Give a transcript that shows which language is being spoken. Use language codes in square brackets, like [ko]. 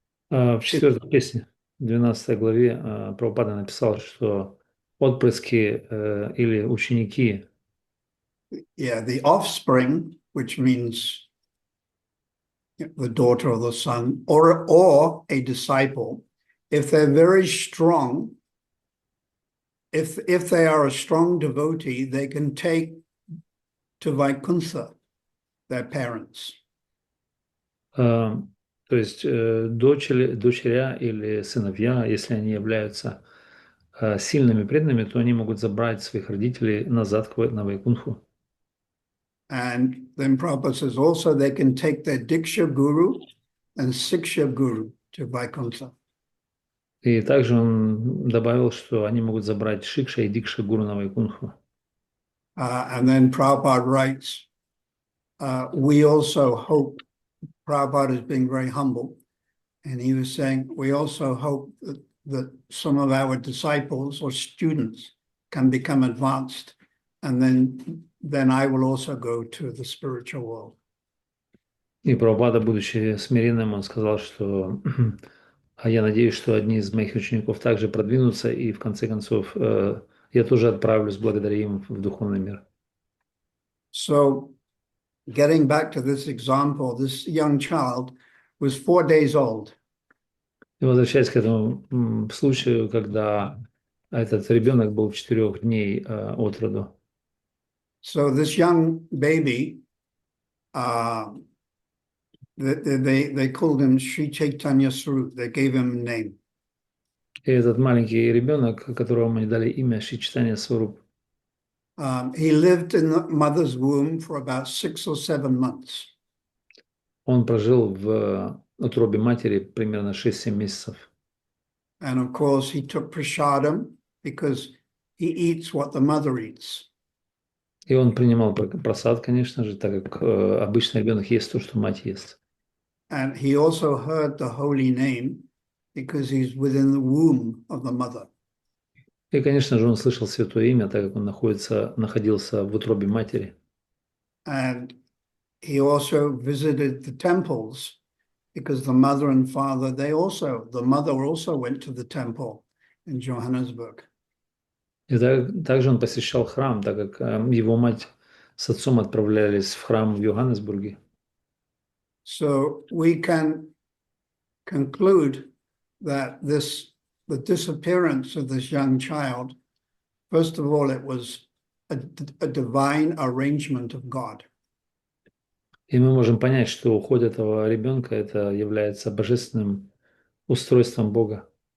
[ru] В 4 песне, 12 главе, Прабхупада написал, что отпрыски или ученики, [en] the offspring, which means the daughter or the son, or a disciple, if they're very strong, if they are a strong devotee, they can take to Vaikuntha their parents. [ru] То есть дочеря или сыновья, если они являются сильными преданными, то они могут забрать своих родителей назад на Вайкунху. [en] And then Prabhupada says also they can take their Diksha Guru and Siksha Guru to Vaikuntha. [ru] И также он добавил, что они могут забрать Шикша и Дикша Гуру на Вайкунху. [en] And then Prabhupada writes, we also hope, Prabhupada is being very humble, and he was saying, we also hope that some of our disciples or students can become advanced, and then I will also go to the spiritual world. [ru] И Прабхупада, будучи смиренным, он сказал, что я надеюсь, что одни из моих учеников также продвинутся, и в конце концов я тоже отправлюсь благодаря им в духовный мир. [en] So, getting back to this example, this young child was 4 days old. [ru] И возвращаясь к этому случаю, когда этот ребенок был 4 дней от роду. [en] So this young baby, they called him Sri Chaitanya Swarup. They gave him a name. [ru] И этот маленький ребенок, которому мы дали имя Шри Чайтанья Сварупа, [en] he lived in the mother's womb for about 6 or 7 months. [ru] он прожил в утробе матери примерно 6-7 месяцев. [en] And of course, he took prasadam because he eats what the mother eats. [ru] И он принимал просад, конечно же, так как обычный ребенок ест то, что мать ест. [en] And he also heard the holy name because he's within the womb of the mother. [ru] И, конечно же, он слышал святое имя, так как он находился в утробе матери. [en] And he also visited the temples because the mother and father, the mother also went to the temple in Johannesburg. [ru] И также он посещал храм, так как его мать с отцом отправлялись в храм в Йоханнесбурге. [en] So we can conclude that the disappearance of this young child, first of all, it was a divine arrangement of God. [ru] И мы можем понять, что уход этого ребенка это является божественным устройством Бога.